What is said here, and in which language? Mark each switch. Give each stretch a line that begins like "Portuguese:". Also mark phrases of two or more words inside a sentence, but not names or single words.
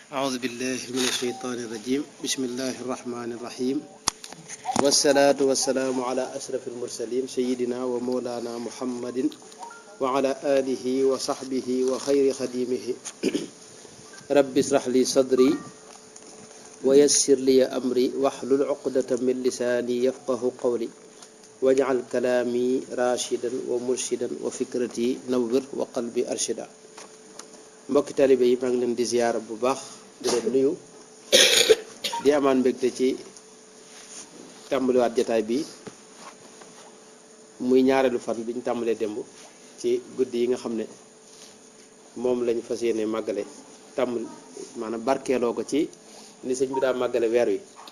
Arabic: أعوذ بالله من الشيطان الرجيم بسم الله الرحمن الرحيم والصلاة والسلام على أشرف المرسلين سيدنا ومولانا محمد وعلى آله وصحبه وخير خديمه رب اشرح لي صدري ويسر لي أمري واحلل عقدة من لساني يفقه قولي واجعل كلامي راشدا ومرشدا وفكرتي نور وقلبي أرشدا.
Wolof: mbokki talibé yi maa ngi leen di ziyaara bu baax di leen nuyu di amaan mbégte ci tàmbaliwaat jataay bi muy ñaareelu fan bi ñu tàmbalee démb ci guddi yi nga xam ne moom lañu fas yéene màggale tàmbal maanaam barkeeloo ko ci ni sëñ bi daa màggale weer wi.